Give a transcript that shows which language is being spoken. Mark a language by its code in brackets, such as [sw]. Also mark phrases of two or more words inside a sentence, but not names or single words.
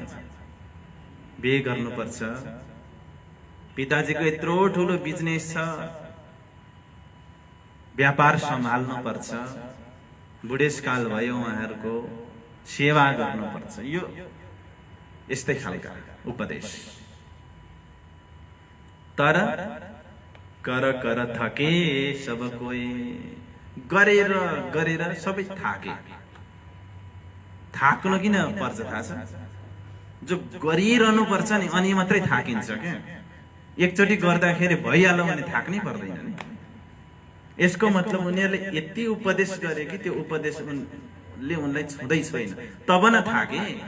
[ne] बिहे गर्नुपर्छ, पिताजीको यत्रो ठुलो बिजनेस छ, व्यापार सम्हाल्नु पर्छ, बुढेसकाल भयो, उहाँहरूको सेवा गर्नुपर्छ। यो यस्तै खालका उपदेश। तर [hi] कर कर थके सब कोई, [ne] गरेर गरेर सबै थाके। थाक्नु किन पर्छ थाहा छ? जो गरिरहनु पर्छ नि, अनि मात्रै थाकिन्छ क्या। एकचोटि गर्दाखेरि भइहाल्यो भने थाक्नै पर्दैन नि। यसको मतलब उनीहरूले यति उपदेश गरे कि त्यो उपदेशले उनलाई छुँदै छैन, तब न थाके।